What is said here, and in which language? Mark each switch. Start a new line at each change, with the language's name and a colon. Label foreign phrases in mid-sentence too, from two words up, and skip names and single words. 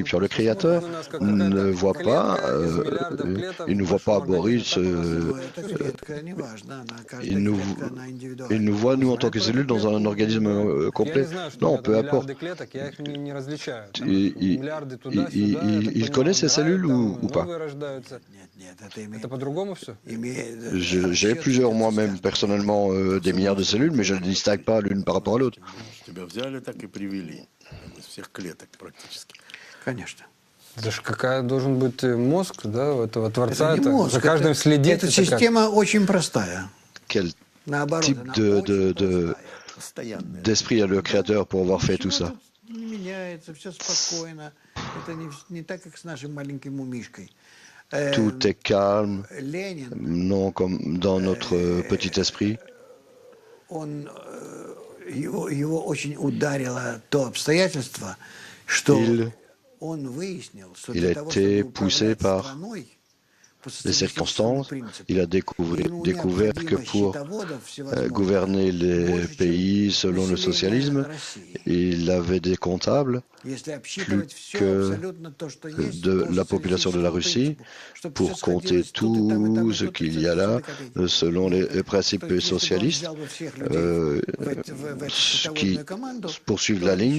French: Le Créateur ne voit pas, il ne voit pas Boris, il nous voit, nous, en tant que cellules, dans un organisme complet. Non, peu importe. Il connaît ces cellules ou pas? J'ai plusieurs moi-même personnellement des milliards de cellules, mais je ne distingue pas l'une par rapport à l'autre.
Russian: Это же какая должен быть мозг, да, у этого Творца, это за каждым следить. Эта система очень простая.
French: Quel type d'esprit a le Créateur pour avoir fait tout ça?
Russian: Не меняется, все спокойно. Это не так, как с нашим маленьким умишкой.
French: Tout est calme, non comme dans notre petit esprit.
Russian: Его очень ударило то обстоятельство, что он выяснил, что
French: il a été poussé par les circonstances. Il a découvert que pour gouverner les pays selon le socialisme, il avait des comptables plus que de la population de la Russie pour compter tout ce qu'il y a là selon les principes socialistes qui poursuivent la ligne.